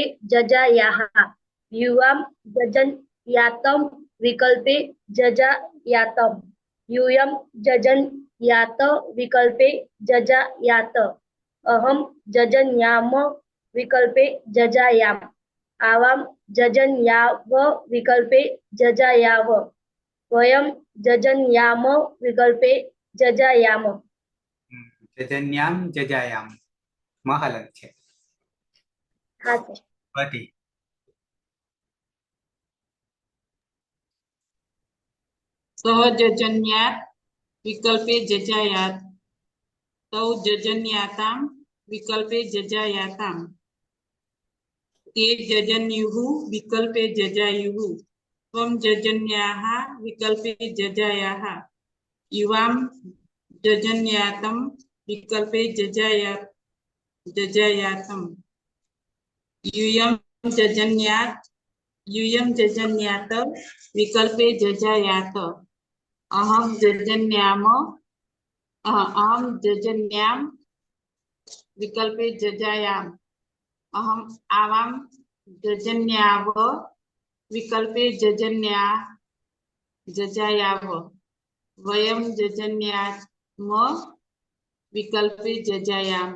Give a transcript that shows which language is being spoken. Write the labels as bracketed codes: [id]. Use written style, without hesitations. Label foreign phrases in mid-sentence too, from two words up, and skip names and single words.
[sa] जजायाः युवां जजन्यातं विकल्पे जजायातं यूयं जजन्यात विकल्पे जजायात अहम जजन्याम विकल्पे जजायाम आवाम जजन्याव विकल्पे जजायाव वयम जजन्याम विकल्पे जजायाम. जजन्याम जजायाम महलत છે. [hi] हाँ सर. [gu] પતિ [sa] સહજજન્યાત વિકલ્પે જજાયાત તૌ જજન્યાતામ વિકલ્પે જજાયાતામ તે જજન્યુઃ વિકલ્પે જજાયુઃ ત્વં જજન્યાઃ વિકલ્પે જજાયાઃ યુવાં જજન્યાतं વિકલ્પે જજાયાतं यूयं जजन्यात् विकल्पे जजायात अहं जजन्याम विकल्पे जजायाम अहम आवाम जजन्याव विकल्पे जजायाव वयम जजन्याम विकल्पे जजायाम।